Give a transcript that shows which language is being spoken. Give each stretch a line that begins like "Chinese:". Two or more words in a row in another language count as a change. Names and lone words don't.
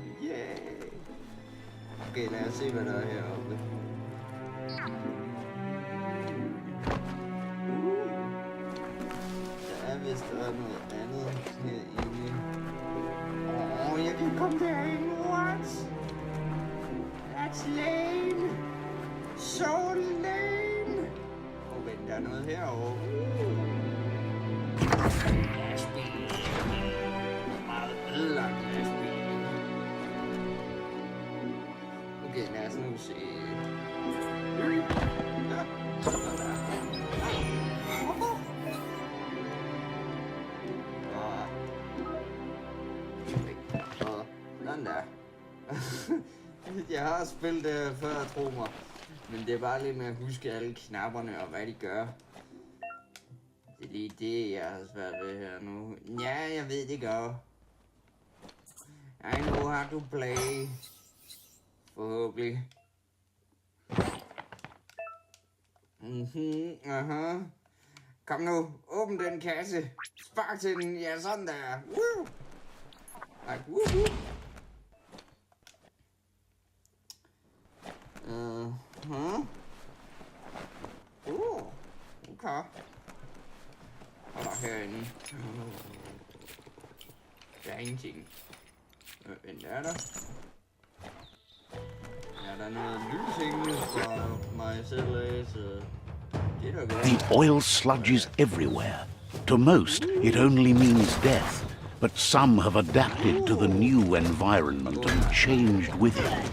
English: Yeah!
Danish: Okay, lad os se, hvad der er heroppe. Der er vist noget andet herinde. Jeg kan komme derind.
English: What? That's lame. So lame.
Danish: Vent, der er noget herovre. Ødelagt lastbil. Okay, lad os nu se. Ja, sådan der. Sådan der. Jeg har spillet det før, tro mig. Men det er bare lidt med at huske alle knapperne og hvad de gør. Det er lige det, jeg har svært ved her nu. Ja, jeg ved det godt.
English: I know how to play.
Danish: Forhåbentlig. Aha. Kom nu, åbn den kasse. Spark til den, ja sådan der.
English: Woo! Like, woohoo! Okay.
Danish: Og der herinde. Der er ingenting. Vent, er der? Ja, der er noget lysing for mig selv af, så det er da godt.
English: The oil sludge is everywhere. To most, it only means death. but some have adapted to the new environment and changed with it.